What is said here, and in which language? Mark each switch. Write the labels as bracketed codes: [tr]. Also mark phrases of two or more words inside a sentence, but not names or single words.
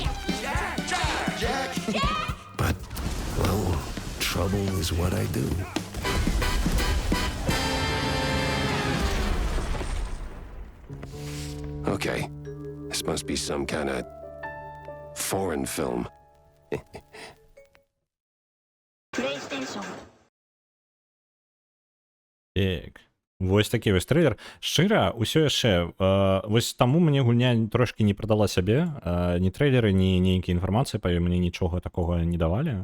[en] But, well, trouble is what I do. Okay, this must be some kind of foreign film. [be] Так. Вось такі вось трейлер. Шчыра, усё яшчэ. Вось таму мне гульня трошки не прадала сябе. Ні трэйлеры, ні нейкія інфармацыі па ёй мне нічога такога не давалі.